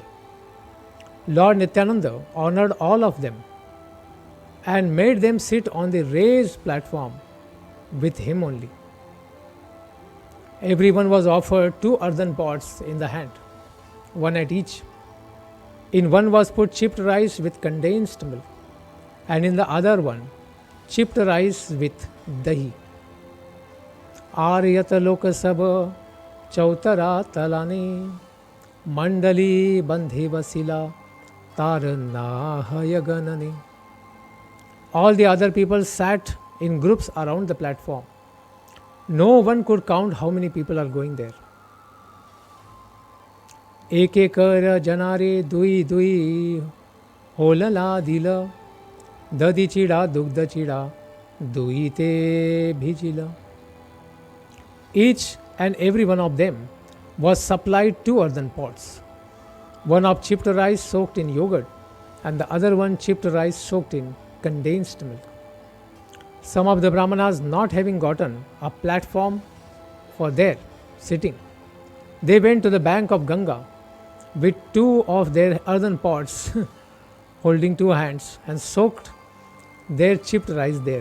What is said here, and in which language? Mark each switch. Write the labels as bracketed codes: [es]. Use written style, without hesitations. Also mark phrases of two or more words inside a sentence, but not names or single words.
[en] Lord Nityananda honored all of them and made them sit on the raised platform with him only. Everyone was offered 2 earthen pots in the hand, one at each. In one was put chipped rice with condensed milk, and in the other one, chipped rice with dahi. [bn] আর যত লোক সব চোতরা তলানে মণ্ডলী বন্ধে বসিলা তার না হয় গণনে. [en] All the other people sat in groups around the platform. No one could count how many people are going there. [bn] একেক জনারে দুই দুই হোলনা দিল দধি চিড়া দুগ্ধ চিড়া দুইতে ভিজাইল. [en] Each and every one of them was supplied 2 earthen pots, one of chipped rice soaked in yogurt and the other one chipped rice soaked in condensed milk. Some of the brahmanas, not having gotten a platform for their sitting, they went to the bank of Ganga with 2 of their earthen pots holding 2 hands and soaked their chipped rice there.